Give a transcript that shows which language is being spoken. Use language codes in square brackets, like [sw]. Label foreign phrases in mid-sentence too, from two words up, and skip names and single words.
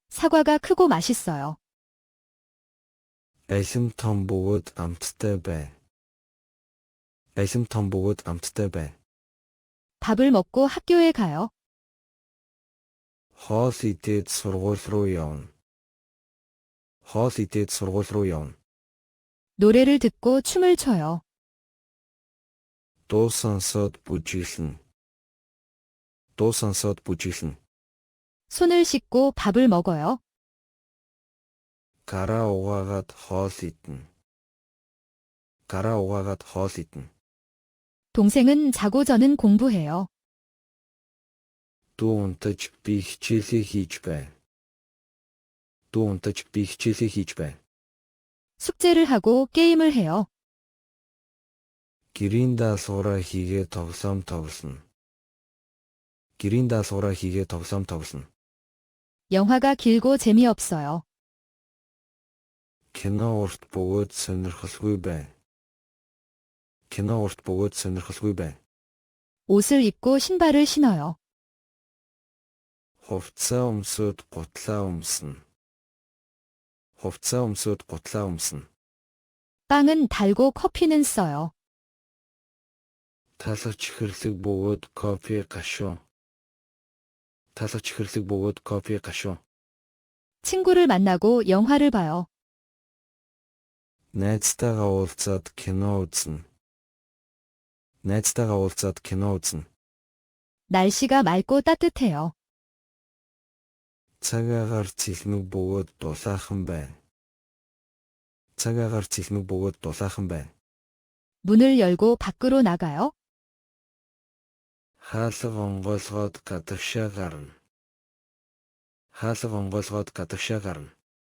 [ko] 사과가 크고 맛있어요. [mn] Алим том бөгөөд амттай бай. Алим том бөгөөд амттай бай. [ko] 밥을 먹고 학교에 가요. [mn] Хоол идээд сургууль руу явна. Хоол идээд сургууль руу явна. [ko] 노래를 듣고 춤을 춰요. [mn] Дуу сонсоод бүжиглэнэ. Дуу сонсоод бүжиглэнэ. [ko] 손을 씻고 밥을 먹어요. [mn] Гараа угаагаад хоол идэнэ. Гараа угаагаад хоол идэнэ. [ko] 동생은 자고 저는 공부해요. [mn] Дүү унтаж би хичээлээ хийж байна. Дүү унтаж би хичээлээ хийж байна. [ko] 숙제를 하고 게임을 해요. [mn] Гэрийн даалгавраа хийгээ тоглоом тоглоно. Гэрийн даалгавраа хийгээ тоглоом тоглоно. [ko] 영화가 길고 재미없어요. [mn] Кино урт бөгөөд сонирхолгүй байна. Кино урт бөгөөд сонирхолгүй байна. [ko] 옷을 입고 신발을 신어요. [mn] Хувцас өмсөд гутлаа өмснө. Хувцас өмсөд гутлаа өмснө. [ko] 빵은 달고 커피는 써요. [mn] Талгач хэрлэг бөгөөд кофе гашуу. Талгач хэрлэг бөгөөд кофе гашуу. [ko] 친구를 만나고 영화를 봐요. [mn] Найзтайгаа уулзаад кино үзнэ. Найзтайгаа уулзаад кино үзнэ. [ko] 날씨가 맑고 따뜻해요. [mn] Цагаагаар цэлмэг бөгөөд дулаахан байна. Цагаагаар цэлмэг бөгөөд дулаахан байна. [ko] 문을 열고 밖으로 나가요. [mn] Хаалга онгойлгоод гадагшаа гарна. Хаалга онгойлгоод гадагшаа гарна.